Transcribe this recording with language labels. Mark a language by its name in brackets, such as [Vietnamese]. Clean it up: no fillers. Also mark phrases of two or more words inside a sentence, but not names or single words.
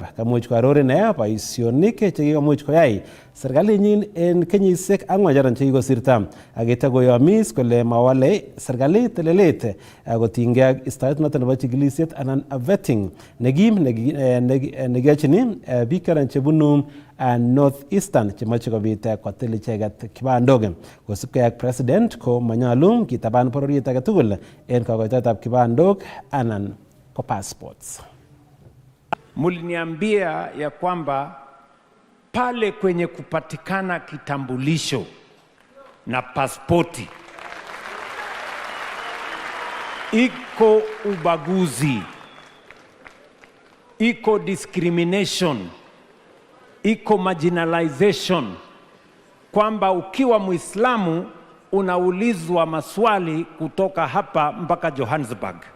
[Kalenjin] Kamuch koaror ine boisionik chekikomuch koyai serkalinyin en kenyisiek 4 chekikosirto ak koyomis kole mawale serkalit telelet kotinygei ak istoet noton nebo chikilisiet anan vetting nekim nekiyochin biik chebunu North Eastern chemoche kobit kotil icheket kibandok. Kosubkei ak president ko manyolu kitaban bororiet age tugul en kokoitoetab kibandok anan ko passports. [Swahili] Muliniambia ya kwamba pale kwenye kupatikana kitambulisho na pasipoti iko ubaguzi, iko discrimination, iko marginalization, kwamba ukiwa Muislamu unaulizwa maswali kutoka hapa mpaka Johannesburg.